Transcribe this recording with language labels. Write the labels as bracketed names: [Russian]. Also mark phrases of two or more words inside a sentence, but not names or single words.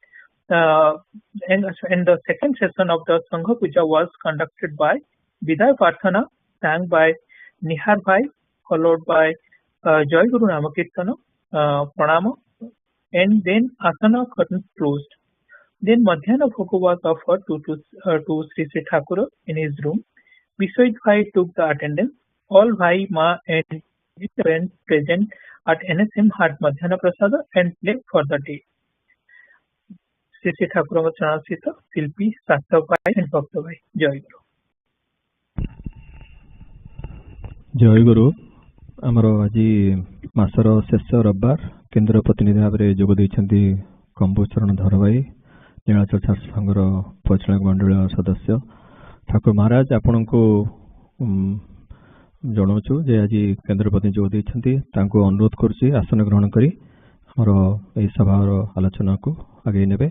[English] And the second session of the Sangha Puja was conducted by Viday Prarthana sang by Nihar Bhai, followed by Jayaguru Namakirtana, Pranama, and then Asana curtain closed. Then Madhyana Bhoga was offered to Sri Sri Thakura in his room. Vishwajit Bhai took the attendance. All Bhai, Ma and his friends present at NSM had Madhyana Prasada and left for the day. Sri Sri Thakura Chanasita, Silpi, Satya Bhai and Bhakta Bhai. Jayaguru. Jayaguru. [Odia] ଆମର ଆଜି ମାସର ଶେଷ ରବିବାର କେନ୍ଦ୍ର ପ୍ରତିନିଧି ଭାବରେ ଯୋଗ ଦେଇଛନ୍ତି କମ୍ବୁଚରଣ ଧର ଭାଇ, ନୀଳାଚଳ ଛାତ୍ର ସଂଘର ପରିଚାଳକ ମଣ୍ଡଳୀୟ ସଦସ୍ୟ। ଠାକୁର ମହାରାଜ ଆପଣଙ୍କୁ ଜଣାଉଛୁ ଯେ ଆଜି କେନ୍ଦ୍ର ପ୍ରତିନିଧି ଯୋଗ ଦେଇଛନ୍ତି, ତାଙ୍କୁ ଅନୁରୋଧ କରୁଛି ଆସନ ଗ୍ରହଣ କରି ଆମର ଏହି ସଭାର ଆଲୋଚନାକୁ ଆଗେଇ ନେବେ।